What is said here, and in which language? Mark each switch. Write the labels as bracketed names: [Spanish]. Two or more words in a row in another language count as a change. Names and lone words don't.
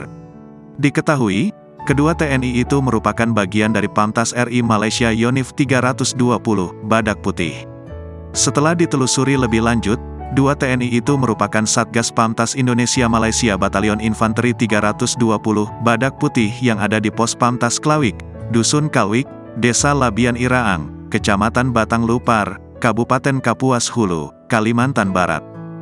[Indonesian] Diketahui, kedua TNI itu merupakan bagian dari Pamtas RI Malaysia Yonif 320, Badak Putih. Setelah ditelusuri lebih lanjut, dua TNI itu merupakan Satgas Pamtas Indonesia Malaysia Batalion Infanteri 320, Badak Putih yang ada di Pos Pamtas Klawik, Dusun Kalwik, Desa Labian Iraang, Kecamatan Batang Lupar, Kabupaten Kapuas Hulu, Kalimantan Barat.